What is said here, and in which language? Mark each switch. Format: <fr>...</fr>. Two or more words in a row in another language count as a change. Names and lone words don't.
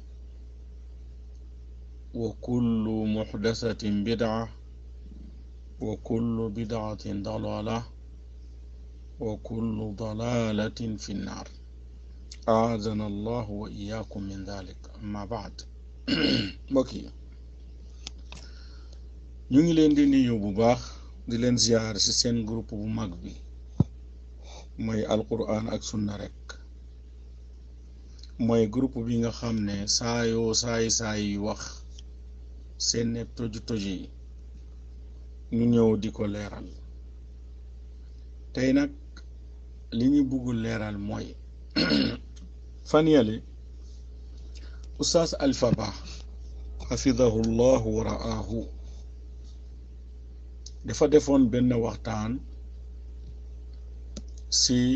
<ar>وكل محدثة بدعة وكل بدعة ضلالة وكل ضلالة في النار أعاذنا الله وإياكم من ذلك أما بعد</ar> <wo>mbokk yi ñu ngi leen di nuyu bu baax di leen ziyaar ci seen groupe bu mag bi mooy alquran ak sunna rek mooy groupe bi nga xam ne saay wax seen ne toji ñu ñëw di ko leeral tey nag li ñu bëggul leeral mooy fan yale Oustaz Alpha Ba</wo> <ar>حفظه الله و رعاه</ar> <wo>dafa defoon benn waxtaan ci</wo>